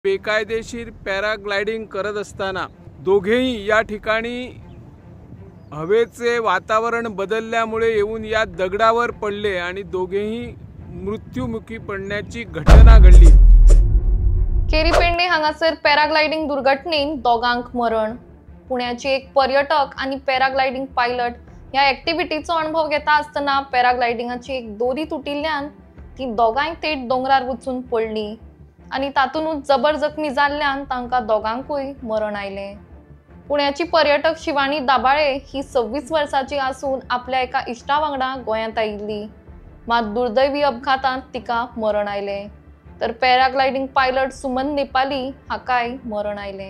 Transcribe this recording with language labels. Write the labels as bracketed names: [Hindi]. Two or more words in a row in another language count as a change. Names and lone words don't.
[Marathi] बेकायदेशीर पॅराग्लायडिंग करत असताना दोघेही या ठिकाणी हवेचे वातावरण बदलल्यामुळे येऊन या दगडावर पडले आणि दोघेही मृत्युमुखी पडण्याची घटना घडली। [Konkani] केरीपेंडे हांगासर पॅराग्लायडिंग दुर्घटनेन दोघांक मरण। पुण्याची एक पर्यटक आणि पॅराग्लायडिंग पायलट या ऍक्टिव्हिटीचो अनुभव घेता असताना पॅराग्लायडिंगाची एक दोरी तुटिल्ल्यान ती दोघांय थेट डोंगरार वचून पडली आणि तातूनच जबर जखमी जाल्ल्यान तांकां दोघांकूय मरण आयले। पुण्याची पर्यटक शिवानी दाबाळे ही 26 वर्षाची आसून आपल्या एका इश्टा वांगडा गोंयांत आयिल्ली, मात दुर्दैवी अपघातांत तिका मरण आयले, तर पॅराग्लायडिंग पायलट सुमन नेपाली हाकाय मरण आयले।